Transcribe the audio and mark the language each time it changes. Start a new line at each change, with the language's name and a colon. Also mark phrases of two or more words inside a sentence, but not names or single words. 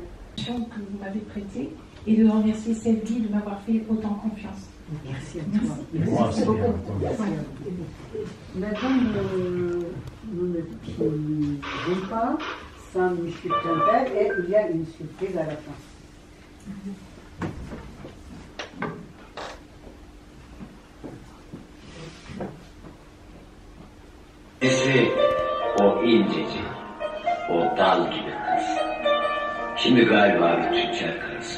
French: Que vous m'avez prêté et de remercier Sylvie de m'avoir fait autant confiance. Merci à toi. Merci beaucoup. Maintenant, nous ne finirons pas sans Michel Tempel et il y a une surprise à la fin.
Turkish: Nesi o incecik, o dal gibi kız. Şimdi galiba bir tüccar karısı.